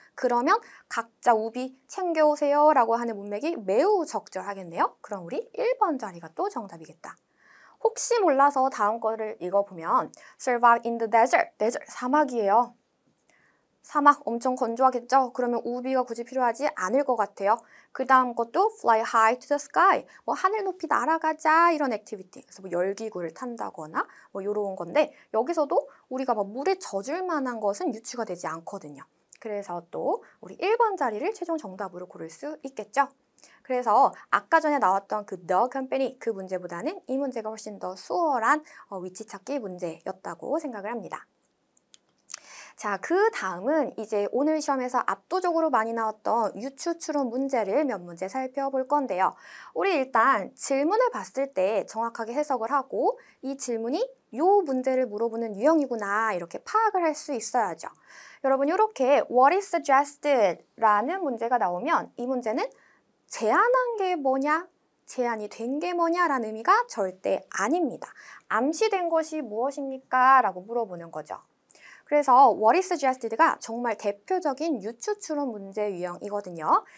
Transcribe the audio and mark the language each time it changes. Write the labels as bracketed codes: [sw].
[ko] 그러면 각자 우비 챙겨오세요 라고 하는 문맥이 매우 적절하겠네요. 그럼 우리 1번 자리가 또 정답이겠다. 혹시 몰라서 다음 거를 읽어보면 [en] Survive in the desert. [ko] desert, 사막이에요. 사막 엄청 건조하겠죠? 그러면 우비가 굳이 필요하지 않을 것 같아요. 그 다음 것도 [en] Fly high to the sky. [ko] 하늘 높이 날아가자 이런 액티비티. 그래서 열기구를 탄다거나 이런 건데 여기서도 우리가 물에 젖을 만한 것은 유추가 되지 않거든요. 그래서 또 우리 1번 자리를 최종 정답으로 고를 수 있겠죠? 그래서 아까 전에 나왔던 그 The Company 그 문제보다는 이 문제가 훨씬 더 수월한 위치 찾기 문제였다고 생각을 합니다. 자, 그 다음은 이제 오늘 시험에서 압도적으로 많이 나왔던 유추 추론 문제를 몇 문제 살펴볼 건데요. 우리 일단 질문을 봤을 때 정확하게 해석을 하고 이 질문이 요 문제를 물어보는 유형이구나 이렇게 파악을 할 수 있어야죠. 여러분 이렇게 [en] What is suggested? [ko] 라는 문제가 나오면 이 문제는 제안한 게 뭐냐? 제안이 된 게 뭐냐라는 의미가 절대 아닙니다. 암시된 것이 무엇입니까? 라고 물어보는 거죠. 그래서 [en] What is suggested [ko] 가 정말 대표적인 유추 추론 문제 유형이거든요.